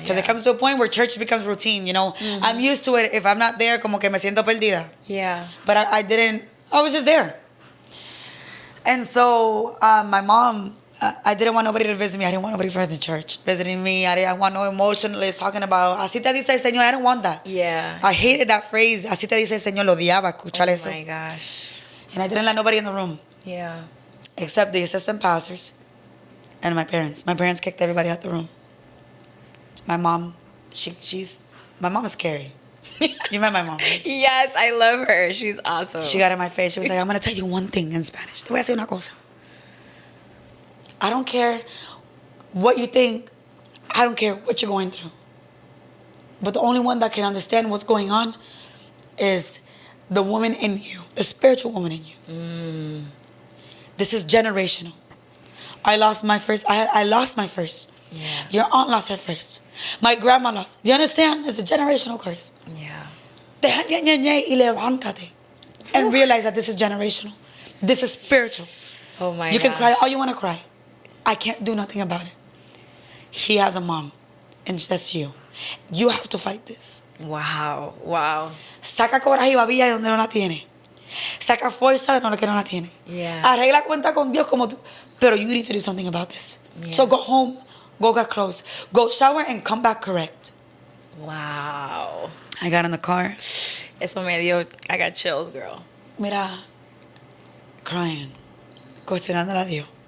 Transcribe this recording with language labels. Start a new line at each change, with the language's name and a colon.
English: Because it comes to a point where church becomes routine, you know. Mm-hmm. I'm used to it. If I'm not there,
Spanish: como que me siento perdida.
English: Yeah. But I was just there. And so my mom... I didn't want nobody to visit me. I didn't want nobody from the church visiting me. I didn't want no emotionalists talking about,
Spanish: así te dice el Señor.
English: I didn't want that. Yeah. I hated that phrase,
Spanish: así te dice el Señor. Lo odiaba escuchar eso.
English: Oh my gosh. And I didn't let nobody in the room. Yeah. Except the assistant pastors and my parents. My parents kicked everybody out the room. My mom, my mom is scary. You met my mom, right? Yes, I love her. She's awesome. She got in my face. She was like, I'm going to tell you one thing in Spanish.
Spanish: Te voy a decir una cosa.
English: I don't care what you think. I don't care what you're going through. But the only one that can understand what's going on is the woman in you, the spiritual woman in you. Mm. This is generational. I lost my first. I lost my first. Yeah. Your aunt lost her first. My grandma lost. Do you understand? It's a generational curse. Yeah.
Spanish: Deja y levántate
English: and realize that this is generational. This is spiritual. Oh my gosh. You can cry all you want to cry. I can't do nothing about it. He has a mom, and that's you. You have to fight this. Wow.
Spanish: Saca coraje y babilla de donde no la tiene. Saca fuerza de lo que no la tiene.
English: Yeah.
Spanish: Arregla cuenta con Dios como tú.
English: Pero you need to do something about this. Yeah. So go home, go get clothes, go shower, and come back correct. Wow. I got in the car. Eso I got chills, girl.
Spanish: Mira, crying, cuestionándole a Dios.